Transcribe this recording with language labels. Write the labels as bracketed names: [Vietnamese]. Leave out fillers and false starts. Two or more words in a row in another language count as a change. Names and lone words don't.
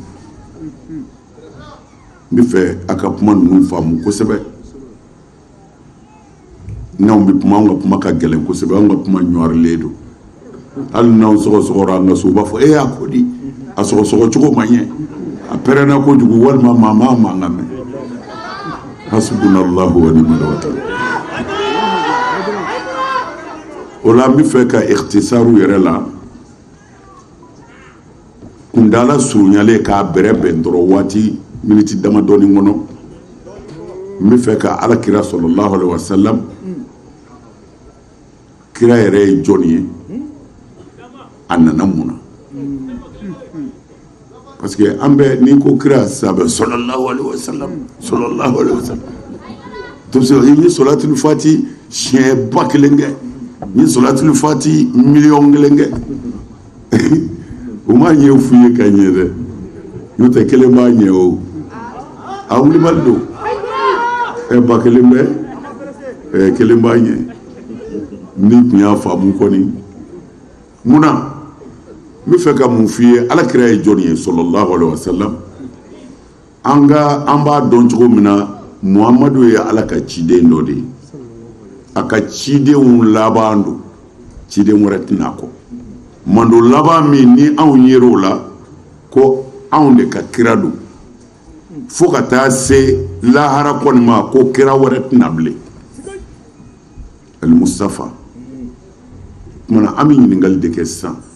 [Bambara] n bɛ fɛ a ka kuma ninnu faamu kosɛbɛ n'anw bɛ kuma an ka kuma ka gɛlɛn kosɛbɛ an ka kuma ɲɔrilen don hali n'anw sɔgɔsɔgɔra an ka so u b'a fɔ a ko di a sɔgɔsɔgɔ cogo man ɲɛ a pɛrɛnna kojugu walima maa ma mankan mɛn [Arabic] حسبنا الله ونعم الوكيل. [Bambara] O la n bɛ fɛ ka ikhtisaru yɛrɛ la kundala surunyalen k'a bɛrɛ bɛn dɔrɔn waati miniti damadɔni kɔnɔ n bɛ fɛ ka alakira [Arabic] صلى الله عليه وسلم [Bambara] kira yɛrɛ ye jɔn ye a nana mun na [French] parce que [Bambara] an bɛ n'i ko kira sabɛ [Arabic] صلى الله عليه وسلم [Bambara] to se i ye [Arabic] صلاة الفاتح [Bambara] siɲɛ ba kelen kɛ n ye [Arabic] صلاة الفاتح [Bambara] miliyɔn kelen kɛ o ma ɲɛ f'u ye ka ɲɛ dɛ n'o tɛ kelen b'a ɲɛ o a wulibali don ba kelen bɛ kelen b'a ɲɛ ni tun y'a faamu kɔni munna n bɛ fɛ ka mun f'i ye alakira ye jɔn ye [Arabic] صلى الله عليه [Bambara] wasallam an b'a dɔn cogo min na muhamadu ye ala ka ciden dɔ de ye a ka cidenw laban don ciden wɛrɛ tɛna kɔ mando laban min ni anw yer'o la ko anw de ka kira don fo ka taa se lahara kɔni ma ko kira wɛrɛ tɛna bilen al-Mustafa kumana an bɛ ɲininkali de kɛ sisan